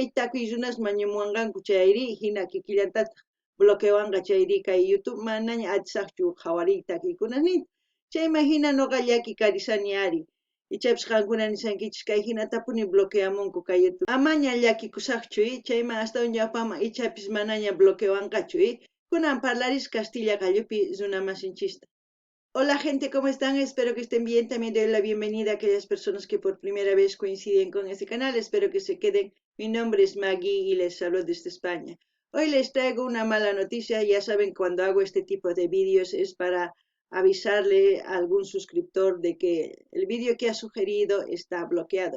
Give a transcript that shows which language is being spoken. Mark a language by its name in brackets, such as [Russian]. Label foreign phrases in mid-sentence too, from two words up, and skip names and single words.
[Quechua] takuy runas mañamuwanqanku chayri hina kikillantata bloquewanqa chayri kay YouTube manaña atisaqchu qhawarik takiykunas nin chayma hina nuqa llaki karisani ari ichapis qankuna nisankichis kay hinatapuni bloqueamunku kay YouTube amaña llakikusaqchu chayma hasta ichapis manaña bloquewanqachu kunan parlaris Castilla gallupi runamasinchista. [Spanish] Hola gente, ¿cómo están? Espero que estén bien. También doy la bienvenida a aquellas personas que por primera vez coinciden con este canal. Espero que se queden. Mi nombre es Maggie y les hablo desde España. Hoy les traigo una mala noticia. Ya saben, cuando hago este tipo de vídeos es para avisarle a algún suscriptor de que el vídeo que ha sugerido está bloqueado.